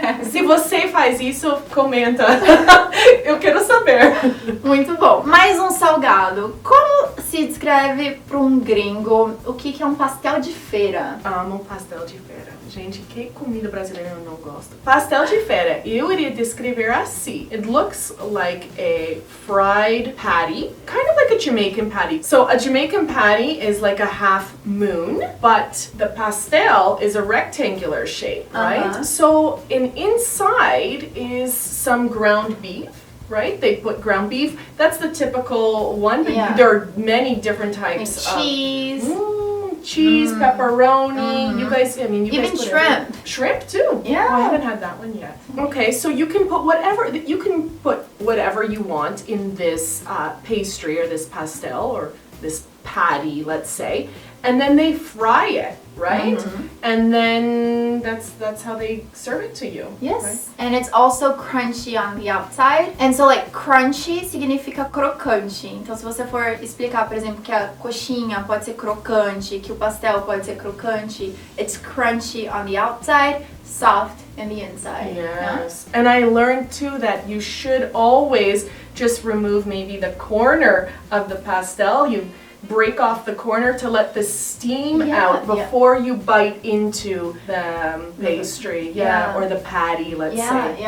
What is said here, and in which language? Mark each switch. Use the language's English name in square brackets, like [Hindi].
[Portuguese] Se você faz isso, comenta. Eu quero saber. Muito bom. Mais um salgado. Como se descreve para um gringo o que é um pastel de feira? Amo pastel de feira. Gente, que comida brasileira eu não gosto. Pastel de feira, eu iria descrever assim. [English] It looks like a fried patty, kind of like a Jamaican patty. So a Jamaican patty is like a half moon, but the pastel is a rectangular shape, right? So inside is some ground beef. Right? They put ground beef. That's the typical one, but there are many different types of cheese. Cheese, pepperoni, you guys even guys put shrimp. Everything. Shrimp too? Yeah. Oh, I haven't had that one yet. Okay, so you can put whatever you want in this pastry or this pastel or this patty, let's say, and then they fry it, right? And then that's how they serve it to you. Yes. Right? And it's also crunchy on the outside. And so like crunchy [Portuguese] significa crocante. Então se você for explicar, por exemplo, que a coxinha pode ser crocante, que o pastel pode ser crocante, [English] it's crunchy on the outside, soft in the inside. Yes. And I learned too that you should always just remove maybe the corner of the pastel. You break off the corner to let the steam out before you bite into the pastry, or the patty, let's say.